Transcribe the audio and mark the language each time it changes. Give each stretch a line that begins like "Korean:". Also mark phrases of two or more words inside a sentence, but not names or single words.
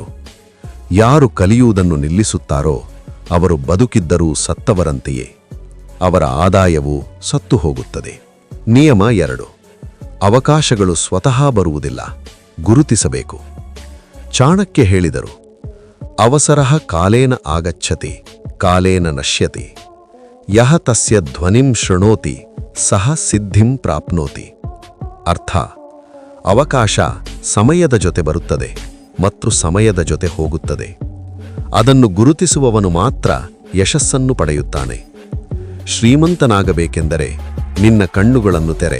Kannada: ಯಾರು ಕಲಿಯುವುದನ್ನು ನಿಲ್ಲಿಸುತ್ತಾರೋ ಅವರು ಬದುಕಿದ್ದರೂ ಸತ್ತವರಂತೆಯೇ. ಅವರ ಆದಾಯವು ಸತ್ತು ಹೋಗುತ್ತದೆ. ನಿಯಮ 2. ಅವಕಾಶಗಳು ಸ್ವತಃ ಬರುವುದಿಲ್ಲ, ಗುರುತಿಸಬೇಕು. ಚಾಣಕ್ಯ ಹೇಳಿದರು,
Sanskrit: ಅವಸರಃ ಕಾಲೇನ ಆಗಚ್ಚತಿ, ಕಾಲೇನ ನಶ್ಯತಿ. ಯಹ ತಸ್ಯ ಧ್ವನಿಂ ಶೃಣೋತಿ ಸಹ ಸಿದ್ಧಿಂ ಪ್ರಾಪ್ನೋತಿ.
Kannada: ಅರ್ಥ, ಅವಕಾಶ ಸಮಯದ ಜೊತೆ ಬರುತ್ತದೆ ಮತ್ತು ಸಮಯದ ಜೊತೆ ಹೋಗುತ್ತದೆ. ಅದನ್ನು ಗುರುತಿಸುವವನು ಮಾತ್ರ ಯಶಸ್ಸನ್ನು ಪಡೆಯುತ್ತಾನೆ. ಶ್ರೀಮಂತನಾಗಬೇಕೆಂದರೆ ನಿನ್ನ ಕಣ್ಣುಗಳನ್ನು ತೆರೆ.